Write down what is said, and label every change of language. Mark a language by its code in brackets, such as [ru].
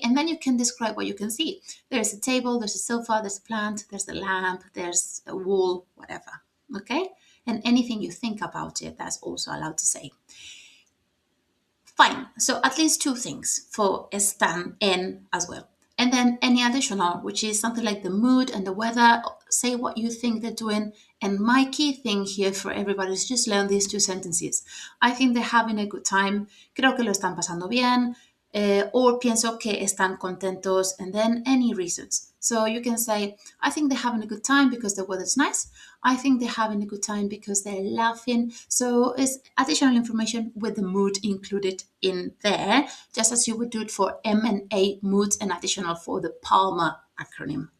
[en] And then you can describe what you can see. There's a table, there's a sofa, there's a plant, there's a lamp, there's a wall, whatever, okay? And anything you think about it, that's also allowed to say. Fine. So at least 2 things for [es] están en [en] as well. And then any additional, which is something like the mood and the weather. Say what you think they're doing. And my key thing here for everybody is just learn these 2 sentences. I think they're having a good time. [es] Creo que lo están pasando bien. [en] Or [es] pienso que están contentos. [en] And then any reasons. So you can say, I think they're having a good time because the weather's nice. I think they're having a good time because they're laughing. So it's additional information with the mood included in there, just as you would do it for M&A, moods, and additional for the Palmer acronym.